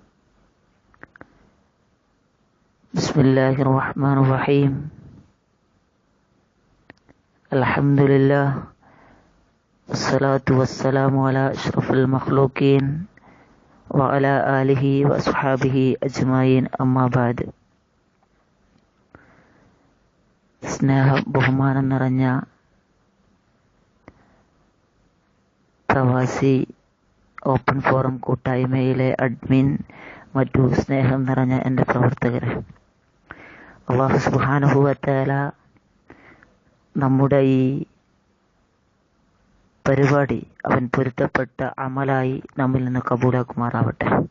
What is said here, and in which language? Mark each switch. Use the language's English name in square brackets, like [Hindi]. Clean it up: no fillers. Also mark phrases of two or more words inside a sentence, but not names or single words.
[Arabic] بسم الله الرحمن الرحيم. الحمد لله والصلاة والسلام على أشرف المخلوقين وعلى آله وأصحابه أجمعين أما بعد. [Malayalam] ബഹുമാനം നിറഞ്ഞ പ്രവാസി ഓപ്പൺ ഫോറം കൂട്ടായ്മയിലെ അഡ്മിൻ, മറ്റു സ്നേഹം നിറഞ്ഞ എൻ്റെ പ്രവർത്തകരെ, അല്ലാഹു [Arabic] سبحانه وتعالى [Malayalam] നമ്മുടെ ഈ പരിപാടി അവൻ പൊരുത്തപ്പെട്ട അമലായി നമ്മിൽ നിന്ന് കബൂലാക്കുമാറാവട്ടെ.